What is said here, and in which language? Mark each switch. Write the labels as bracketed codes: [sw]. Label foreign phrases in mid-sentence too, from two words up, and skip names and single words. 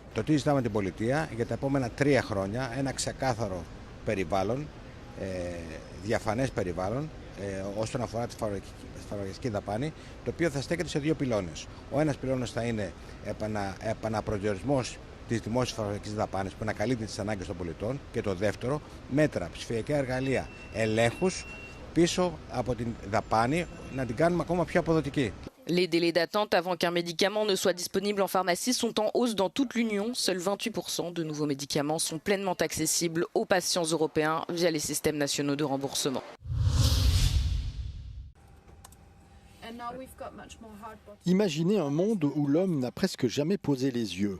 [el] Το τι ζητάμε την πολιτεία για τα επόμενα 3 χρόνια, ένα ξεκάθαρο περιβάλλον, διαφανές περιβάλλον, όσον αφορά τη φαρμακευτική δαπάνη, το οποίο θα στέκεται σε 2 πυλώνες. Ο ένας πυλώνας θα είναι επαναπροσδιορισμός της δημόσιας φαρμακευτικής δαπάνης που να καλύπτει τις ανάγκες των πολιτών, και το δεύτερο, μέτρα, ψηφιακά εργαλεία, ελέγχους πίσω από την δαπάνη, να την κάνουμε ακόμα πιο αποδοτική. [fr] Les délais d'attente avant qu'un médicament ne soit disponible en pharmacie sont en hausse dans toute l'Union. Seuls 28% de nouveaux médicaments sont pleinement accessibles aux patients européens via les systèmes nationaux de remboursement. Imaginez un monde où l'homme n'a presque jamais posé les yeux.